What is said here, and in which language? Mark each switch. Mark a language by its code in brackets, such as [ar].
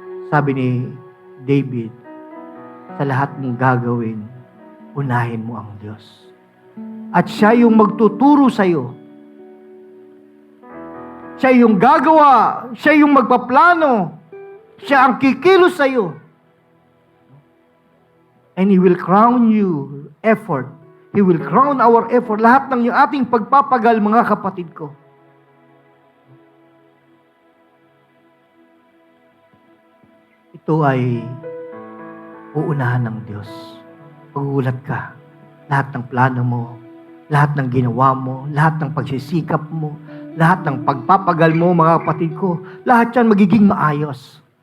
[tl] Sabi ni David, sa lahat mong gagawin, unahin mo ang Diyos. At siya yung magtuturo sa'yo. Siya yung gagawa, siya yung magpaplano, siya ang kikilos sa'yo. [en] And He will crown you effort. He will crown our effort. [tl] Lahat ng yung ating pagpapagal, mga kapatid ko. Ito ay uunahan ng Diyos. Pagugulat ka. Lahat ng plano mo, lahat ng ginawa mo, lahat ng pagsisikap mo, lahat ng pagpapagal mo, mga kapatid ko, lahat yan magiging maayos.